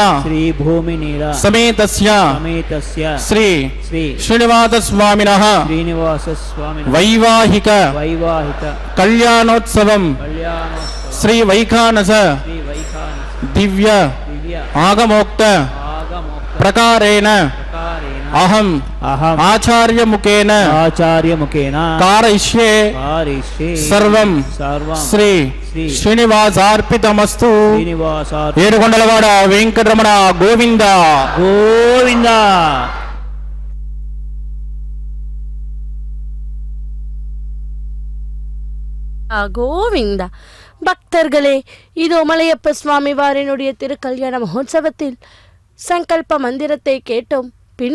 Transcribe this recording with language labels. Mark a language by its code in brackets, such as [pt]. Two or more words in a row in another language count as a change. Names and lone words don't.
[sa] समेतस्य श्री श्रीनिवास स्वामिनः वैवाहिक कल्याणोत्सवं श्री वैखानस दिव्य आगमोक्त प्रकारेण अहम आचार्य मुखेन कारयिष्ये सर्वं श्री శ్రీనివాసార్పితమస్తు. [te] ఏడుకొండలవాడ వెంకటరమణ గోవింద గోవింద. [ta] கோவிந்தா. பக்தர்களே, இதோ மலையப்ப சுவாமி வாரினுடைய திருக்கல்யாண மகோத்சவத்தில் சங்கல்ப மந்திரத்தை கேட்டோம்.